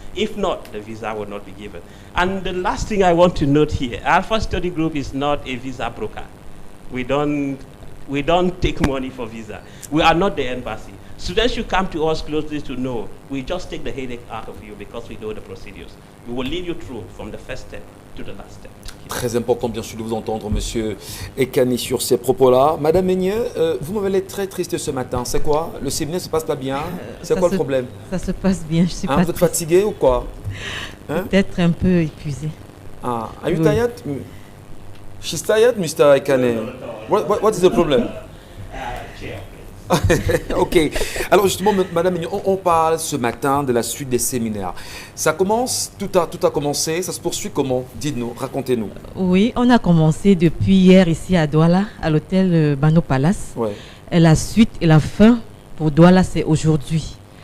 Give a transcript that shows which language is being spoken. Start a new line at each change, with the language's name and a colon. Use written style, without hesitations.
English: If not, the visa will not be given. And the last thing I want to note here, Alpha Study Group is not a visa broker. We don't take money for visa. We are not the embassy. Students should come to us closely to know we just take the headache out of you because we know the procedures. We will lead you through from the first step to the last step.
French: Très important, bien sûr, de vous entendre, Monsieur Ekane, sur ces propos-là. Madame Meunier, vous m'avez l'air très triste ce matin. C'est quoi? Le séminaire ne se passe pas bien? C'est quoi le problème? Ça se passe bien, je suis pas vous êtes fatigué ou quoi? Peut-être un peu épuisé.
English: Are you tired? She's tired, Mr. Ekane. What is the problem? Ok.
French: Alors justement, Madame Mignon, on parle ce matin de la suite des séminaires. Ça commence, tout a commencé, ça se poursuit comment? Dites-nous, racontez-nous. Oui, on a commencé depuis hier ici à Douala, à l'hôtel Bano Palace. Ouais. Et la suite et la fin pour Douala, c'est aujourd'hui.